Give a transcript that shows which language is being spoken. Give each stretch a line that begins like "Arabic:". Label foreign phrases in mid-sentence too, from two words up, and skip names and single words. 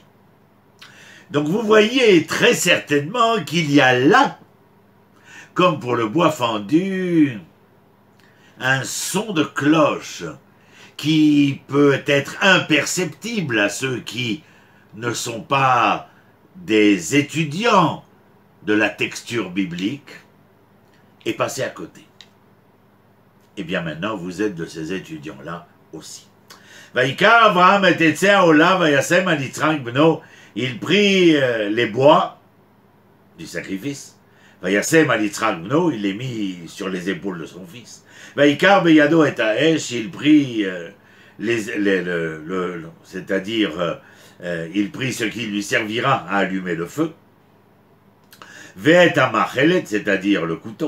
French: Donc vous voyez très certainement qu'il y a là, comme pour le bois fendu, un son de cloche qui peut être imperceptible à ceux qui ne sont pas des étudiants de la texture biblique et passer à côté. Et bien maintenant, vous êtes de ces étudiants-là aussi.
Hebrew: ויקח אברהם את העולה וישם על יצחק בנו,
French: il prit les bois du sacrifice.
Hebrew: וישם על יצחק בנו,
French: il les mit sur les épaules de son fils.
Hebrew: ויקח בידו את האש,
French: il prit c'est-à-dire il prit ce qui lui servira à allumer le feu.
Hebrew: ואת המאכלת,
French: c'est-à-dire le couteau.